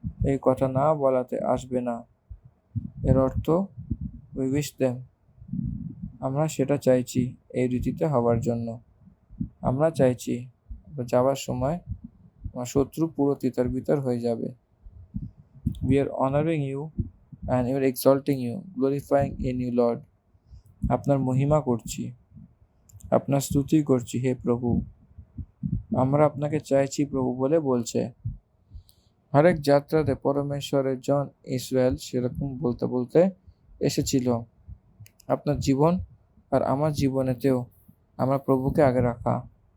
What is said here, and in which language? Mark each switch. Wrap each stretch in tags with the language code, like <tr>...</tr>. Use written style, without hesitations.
<bn>এই কথা না বলাতে আসবে না, এর অর্থ</bn> <en>we wish them,</en> <bn>আমরা সেটা চাইছি এই রীতিতে হবার জন্য। আমরা চাইছি যাওয়ার সময় আমার শত্রু পুরো তিতর বিতর হয়ে যাবে।</bn> <en>We are honoring you and we are exalting you, glorifying in you, Lord.</en> <bn>আপনার মহিমা করছি, আপনার স্তুতি করছি হে প্রভু। আমরা আপনাকে চাইছি প্রভু বলে বলছে। হরেক যাত্রাতে পরমেশ্বরের জন ইসরায়েল সেরকম বলতে বলতে এসেছিল। আপনার জীবন আর আমার জীবনেতেও আমরা প্রভুকে আগে রাখা।</bn>